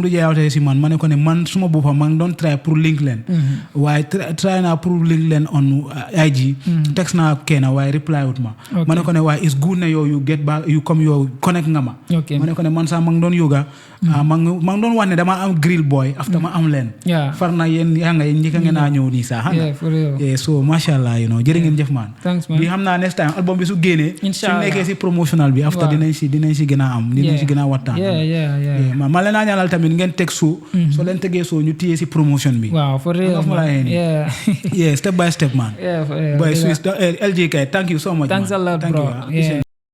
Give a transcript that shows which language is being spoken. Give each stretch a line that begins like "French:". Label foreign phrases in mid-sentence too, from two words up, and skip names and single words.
English: reach out
Wolof: si man ma ne ko ne man suma boppam maa ngi doon try pour link leen waaye try naa pour link leen on IG text naa kenn waaye reply wut ma ma ne ko ne waaye
English: it's good
Wolof: na yow
English: you get back you come
Wolof: yow connect nga ma ma ne ko ne man sax maa ngi doon yoga maa ngi doon wax ne dama am grill boy after ma am leen far na yéen yaa nga yéen njëkk ngeen naa ñëw nii sax so mashallah jërë ngeen jëf man bi xam naa
English: next time
Wolof: album bi su génnee su nekkee si promotional bi after dinañ si gën a am dinañ si gën a waxtaan ma leen naa ñaanal tamit ngeen teg soo leen tegee soo ñu téye si promotion bi
English: wow for real yeah step by step man boy Swiss LJ kay thank you so much thanks a lot bro